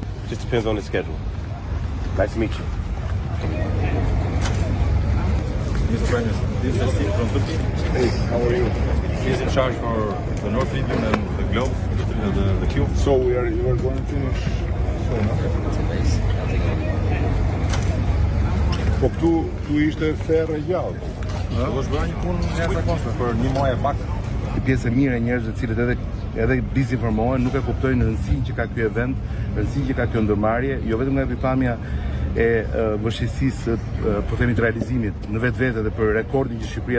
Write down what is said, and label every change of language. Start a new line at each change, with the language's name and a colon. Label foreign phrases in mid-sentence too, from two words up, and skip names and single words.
English: Just depends on his schedule. Nice to meet you. Mr. Prime Minister, this is Steve from Turkey. Hey, how are you? He's in charge for the North region and the globe, the cube. So you are going to finish soon, no?
Albanian: Po këtu ishte ferë e gjallë. Do është bërë një punë jashtëzakonshme për një muaj e pak. Pjesë e mirë e njerëzve të cilët edhe dizinformohen, nuk e kuptojnë rëndësinë që ka ky event, rëndësinë që ka kjo ndërmarrje, jo vetëm nga pikpamja e vështirësisë po themi të realizimit në vetvete dhe për rekordin që Shqipëria